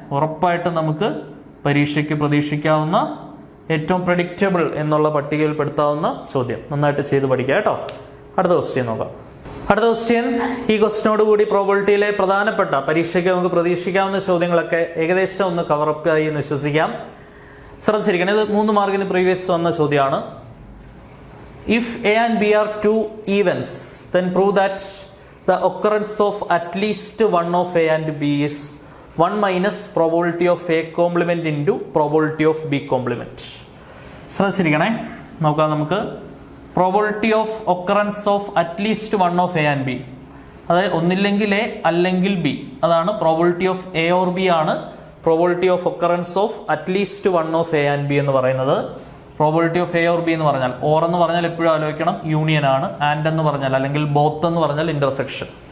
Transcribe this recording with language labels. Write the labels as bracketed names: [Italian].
[Malayalam] ഉറപ്പായിട്ടും നമുക്ക് പരീക്ഷയ്ക്ക് പ്രതീക്ഷിക്കാവുന്ന ഏറ്റവും പ്രഡിക്റ്റബിൾ എന്നുള്ള പട്ടികയിൽപ്പെടുത്താവുന്ന ചോദ്യം. നന്നായിട്ട് ചെയ്ത് പഠിക്കുക കേട്ടോ. അടുത്ത ക്വസ്റ്റ്യൻ നോക്കാം. അടുത്ത ക്വസ്റ്റ്യൻ, ഈ ക്വസ്റ്റ്യനോട് കൂടി പ്രോബബിലിറ്റിയിലെ പ്രധാനപ്പെട്ട പരീക്ഷയ്ക്ക് നമുക്ക് പ്രതീക്ഷിക്കാവുന്ന ചോദ്യങ്ങളൊക്കെ ഏകദേശം ഒന്ന് കവറപ്പ് ആയി എന്ന് വിശ്വസിക്കാം. ശ്രദ്ധിച്ചിരിക്കണം, ഇത് 3 മാർക്കിന് പ്രീവിയസ് വന്ന ചോദ്യമാണ്. [English] If A and B are two events, then prove that the occurrence of at least one of A and B is 1 minus probability of A complement into probability of B complement. [Malayalam] ശ്രദ്ധിച്ചിരിക്കണേ, നോക്കാം നമുക്ക്. Probability of occurrence of at least one of A and B, അതായത് ഒന്നില്ലെങ്കിൽ A അല്ലെങ്കിൽ B, അതാണ് probability of A or B ആണ് probability of occurrence of at least one of A and B എന്ന് പറയുന്നത്. Probability of A or B എന്ന് പറഞ്ഞാൽ, or എന്ന് പറഞ്ഞാൽ എപ്പോഴും ആലോചിക്കണം യൂണിയൻ ആണ്, ആൻഡ് എന്ന് പറഞ്ഞാൽ അല്ലെങ്കിൽ ബോത്ത് എന്ന് പറഞ്ഞാൽ ഇന്റർസെക്ഷൻ.